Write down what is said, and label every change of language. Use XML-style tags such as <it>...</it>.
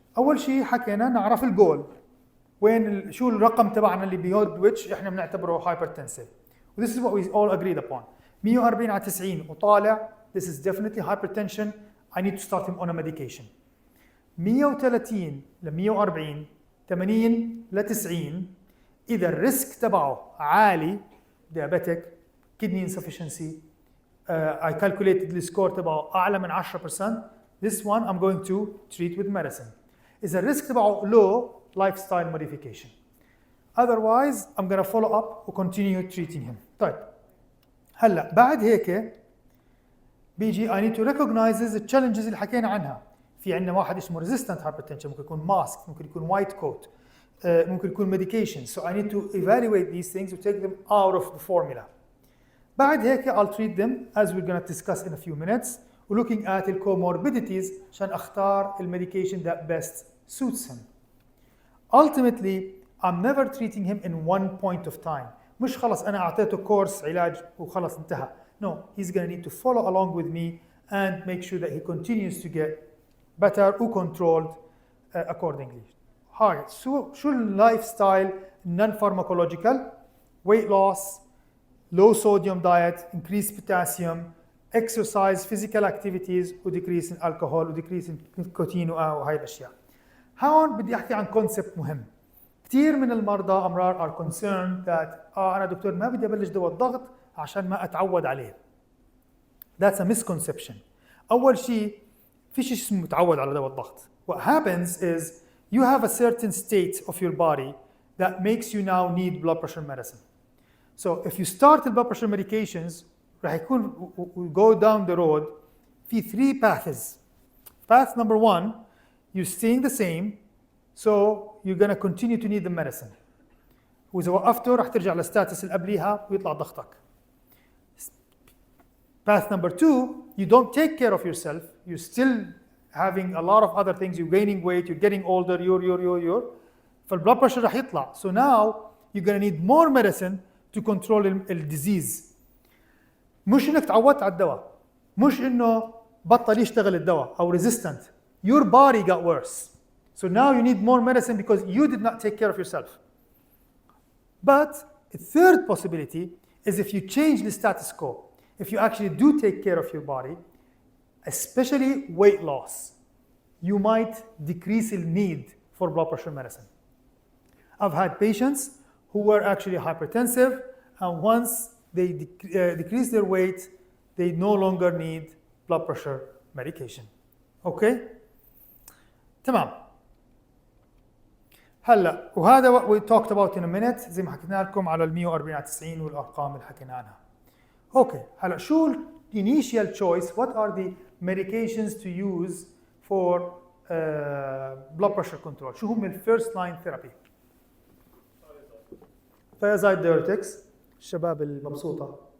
<ar>أول شيء حكينا نعرف الجول وين شو الرقم تبعنا اللي</ar> <en>beyond which</en> <ar>إحنا بنعتبره hypertensive.</ar> <en>This is what we all agreed upon.</en> <ar>140 على 90 وطالع,</ar> <en>this is definitely hypertension. I need to start him on a medication.</en> <ar>130 ل 140 80 ل 90 إذا الريسك تبعه عالي</ar> <en>diabetic kidney insufficiency I calculated the score</en> <ar>تبعه أعلى من 10%.</ar> <en>This one I'm going to treat with medicine.</en> <ar>إذا الريسك تبعه low,</ar> <en>lifestyle modification. Otherwise, I'm going to follow up and continue treating him.</en> <ar>طيب. هلا بعد هيك بيجي</ar> <en>I need to recognize the challenges</en> <ar>اللي حكينا عنها. في عندنا واحد اسمه</ar> <en>resistant hypertension,</en> <ar>ممكن يكون mask, ممكن يكون white coat, ممكن يكون medication.</ar> <en>So I need to evaluate these things to take them out of the formula. بعد هيك I'll treat them as we're going to discuss in a few minutes. ولooking at the co-morbidities</en> <ar>عشان اختار</ar> <en>المedication that best suits him. Ultimately, I'm never treating him in one point of time.</en> <ar>مش خلص أنا أعطيته كورس علاج وخلص انتهى.</ar> <en>No, he's going to need to follow along with me and make sure that he continues to get better or controlled accordingly.</en> <ar>هاي شو</ar> <en>lifestyle non-pharmacological, weight loss, low sodium diet, increased potassium, exercise, physical activities, decrease in alcohol, decrease in nicotine</en> <ar>وهاي الأشياء. هون بدي أحكي عن concept مهم. كثير من المرضى أمرار</ar> <en>are concerned that</en> <ar>أنا دكتور ما بدي أبلش دواء الضغط عشان ما أتعود عليه.</ar> <en>That's a misconception.</en> <ar>أول شيء في شيء اسمه متعود على دواء الضغط.</ar> <en>What happens is you have a certain state of your body that makes you now need blood pressure medicine. So if you start the blood pressure medications</en> <ar>راح يكون</ar> <en>go down the road</en> <ar>في 3 paths.</ar> <en>Path number 1, you're staying the same, so you're going to continue to need the medicine.</en> <ar>وإذا وقفته راح ترجع للستاتس اللي قبليها ويطلع ضغطك.</ar> <en>Path number 2, you don't take care of yourself, you're still having a lot of other things, you're gaining weight, you're getting older, you're</en> <ar>فالبلد</ar> <en>pressure</en> <ar>راح يطلع.</ar> <en>So now you're going to need more medicine to control the disease.</en> <ar>مش انك تعودت على الدواء، مش انه بطل يشتغل الدواء او resistant.</ar> <en>Your body got worse. So now you need more medicine because you did not take care of yourself. But a third possibility is if you change the status quo, if you actually do take care of your body, especially weight loss, you might decrease the need for blood pressure medicine. I've had patients who were actually hypertensive, and once they decrease their weight, they no longer need blood pressure medication. Okay?</en> <ar>تمام. هلا وهذا</ar> <en>what we talked about in a minute</en> <ar>زي ما حكينا لكم على ال 140 على 90 والارقام اللي حكينا عنها. اوكي هلا شو ال</ar> <en>initial choice what are the medications to use for blood pressure control؟</en> <ar>شو هم ال</ar> <en>first line therapy؟ thiazide diuretics</en> <ar>الشباب المبسوطة.</ar>